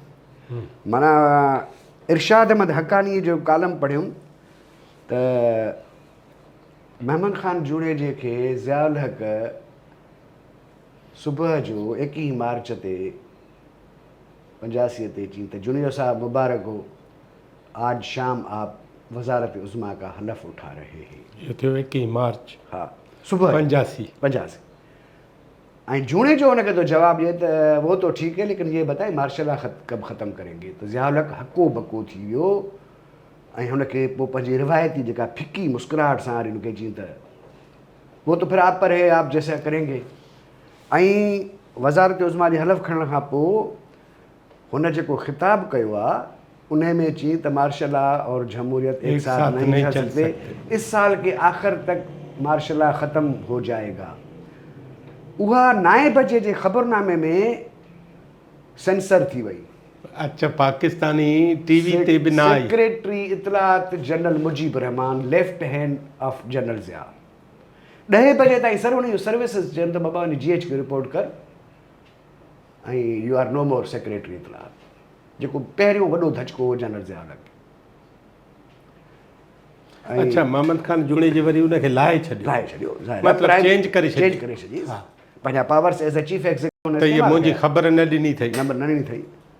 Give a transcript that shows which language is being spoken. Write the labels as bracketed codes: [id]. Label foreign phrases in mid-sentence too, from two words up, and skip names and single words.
[sd] माना इरशाद अहमद हक़ानी जो कालम पढ़ियुमि त महमद ख़ान जूणेजे खे ज़ियाउल हक़ सुबुह जो 21 मार्च ते 85 ते चई त [ur] جونیئر صاحب مبارک ہو، آج شام آپ وزارت عظمیٰ کا حلف اٹھا رہے ہیں. [sd] इहो थियो 21 मार्च हा सुबुह 85। ऐं जूणे जो हुनखे तो जवाबु ॾिए त [ur] وہ تو ٹھیک ہے لیکن یہ بتائیں مارشل کب ختم کریں گے. [sd] त ज़ियाउल हक़ हको बको थी वियो ऐं हुनखे पोइ पंहिंजी रिवायती जेका फिकी मुस्कुराहट सां वरी हुनखे चई त [ur] وہ تو پھر آپ پر ہے، آپ جیسا کریں گے. [sd] ऐं वज़ारत उज़्मा जे हलफ़ खणण खां पोइ हुन जेको ख़िताबु कयो आहे उन में चई त [ur] مارشل اور جمہوریت ایک ساتھ نہیں چل سکتے، اس سال کے آخر تک مارشل ختم ہو جائے گا. [sd] उहा 9 बजे जे ख़बरनामे में सेंसर थी वई। अच्छा, पाकिस्तानी टीवी ते बि न आई। सेक्रेटरी इतलात जनरल मुजीब रहमान, [en] left hand of General Zia, [sd] 10 बजे ताईं सर हुन सर्विसिस चयनि त बाबा GH खे रिपोर्ट कर ऐं [en] you are no more secretary [sd] इतलात, जेको पहिरियों वॾो धचको हो जनरल ज़िया खे। अच्छा, महमद ख़ान जूणे जे वरी उनखे लाहे छॾियो, मतिलबु चेंज करे छॾी पंहिंजा [en] powers as a chief executive. [sd] त इहा मुंहिंजी ख़बर न ॾिनी अथई, नंबर न ॾिनी अथई।